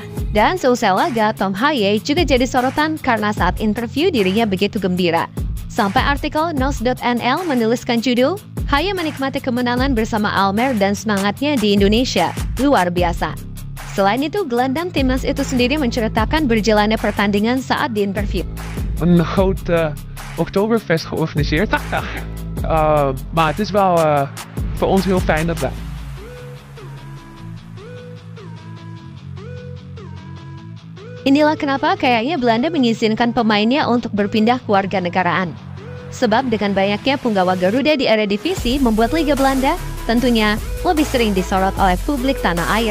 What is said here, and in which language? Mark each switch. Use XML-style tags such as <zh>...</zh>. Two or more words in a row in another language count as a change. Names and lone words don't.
<id>Dan seusai laga, Tom Haye juga jadi sorotan karena saat interview dirinya begitu gembira. Sampai artikel NOS.nl menuliskan judul, Haye menikmati kemenangan bersama Almer dan semangatnya di Indonesia. Luar biasa. Selain itu, gelandang timnas itu sendiri menceritakan berjalannya pertandingan saat diinterview.</id> <nl>Een groot Oktoberfest georganiseerd. Maar het is wel voor ons heel fijn dat we...</nl> <id>Inilah kenapa kayaknya Belanda mengizinkan pemainnya untuk berpindah kewarganegaraan. Sebab dengan banyaknya punggawa Garuda di Eredivisie membuat Liga Belanda tentunya lebih sering disorot oleh publik tanah air.</id>